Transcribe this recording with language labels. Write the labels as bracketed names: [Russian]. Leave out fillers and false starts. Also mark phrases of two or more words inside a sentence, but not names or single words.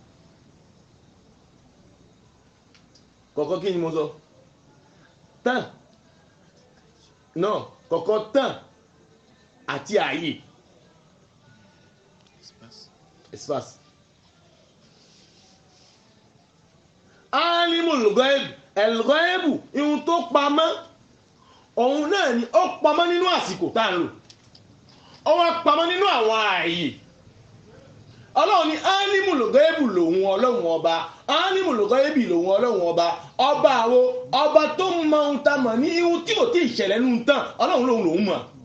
[Yoruba] kọ̀kọ́ kí ni mo sọ tán náà kọ̀kọ́ tán àti ààyè espace [Arabic] عالم الغيب الغيب [Yoruba] ihun tó pamọ́ òun náà ni ó pamọ́ nínú àsìkò tá ń lò ó wá pamọ́ nínú àwọn ààyè ọlọ́run ni [Arabic] عالم الغيب [Yoruba] lòun ọlọ́run ọba [Arabic] عالم الغيب [Yoruba] lòun ọlọ́run ọba ọba àwo ọba tó mọ ohun tá mọ̀ ní ihun tí kò tí ì ṣẹlẹ̀ nínú tán ọlọ́run lòun mọ̀.